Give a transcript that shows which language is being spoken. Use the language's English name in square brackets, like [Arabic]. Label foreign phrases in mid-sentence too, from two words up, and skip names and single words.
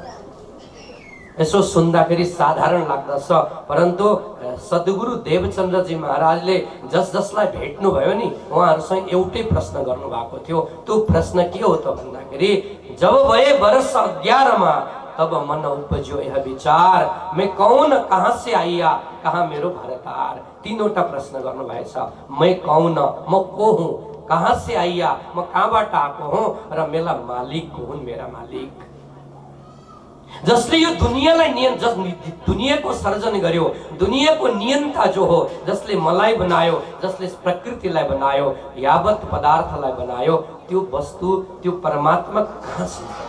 [Nepali] यसो सुन्दाखेरि साधारण लाग्दछ, परन्तु सद्गुरु देवचन्द्रजी महाराजले जसलाई भेट्नु भयो नि, उहाँहरूसँग एउटै प्रश्न गर्नुभएको थियो। त्यो प्रश्न के हो त भन्दाखेरि, [Hindi] जब भए वर्ष 11 मा तब मन उपज्यो यह विचार, मैं कौन, कहाँ से आइया, कहाँ मेरो भरतार। [Nepali] तीनवटा प्रश्न गर्नुभएछ। [Hindi] मैं कौन, [Nepali] म को हुँ, [Hindi] कहाँ से आइया, [Nepali] म कहाँबाट आएको हुँ, र मेरा मालिक को हुन्, मेरा मालिक। जसले यो दुनियाँलाई दुनियाँको सर्जन गर्यो, दुनियाँको नियन्ता जो हो, जसले मलाई बनायो, जसले प्रकृतिलाई बनायो, यावत पदार्थलाई बनायो, त्यो वस्तु, त्यो परमात्मा कहाँ छ?